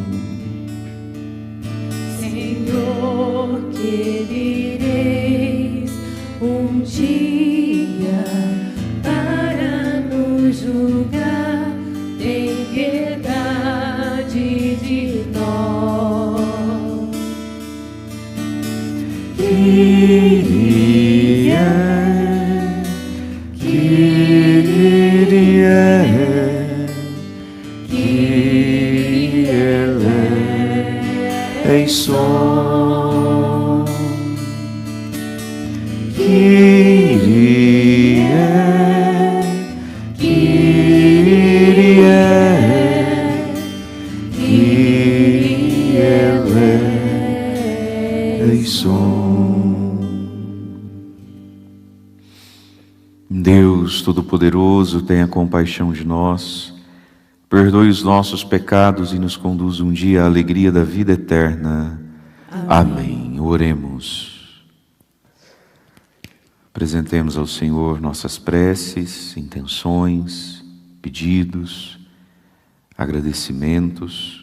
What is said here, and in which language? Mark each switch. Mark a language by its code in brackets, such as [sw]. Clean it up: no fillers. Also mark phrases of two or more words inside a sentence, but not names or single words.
[pt] Senhor, que vireis dia para nos julgar, tem piedade de nós. [el] Κύριε, Κύριε, Κύριε ελέησον. Κύριε, Κύριε, Κύριε ελέησον. [pt] Deus Todo-Poderoso, tenha compaixão de nós, perdoe os nossos pecados e nos conduza um dia à alegria da vida eterna. Amém. Oremos. Apresentemos ao Senhor nossas preces, intenções, pedidos, agradecimentos.